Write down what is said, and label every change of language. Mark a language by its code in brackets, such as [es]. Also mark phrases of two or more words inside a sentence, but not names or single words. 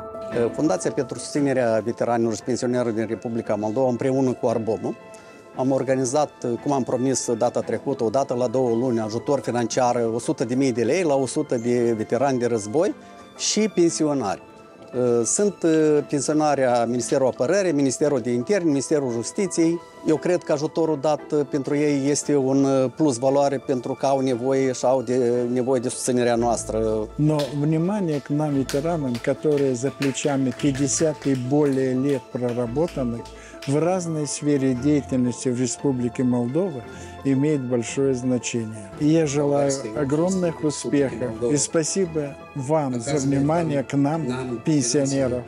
[ro] Fundația pentru susținerea veteranilor și pensionarilor din Republica Moldova, împreună cu Arbomul, am organizat, cum am promis data trecută, o dată la 2 luni, ajutor financiar 100.000 de lei la 100 de veterani de război și pensionari. Sunt pensionari a Ministerul Apărării, Ministerul de Interne, Ministerul Justiției. Eu cred că ajutorul dat pentru ei este un plus valoare pentru că au nevoie și au nevoie de susținerea noastră. [ru] Но внимание к нам, ветеранам, которые за плечами 50 и более лет проработанных в разной сфере деятельности в Республике Молдова, имеет большое значение. И я желаю огромных успехов. И спасибо вам за внимание к нам, пенсионерам.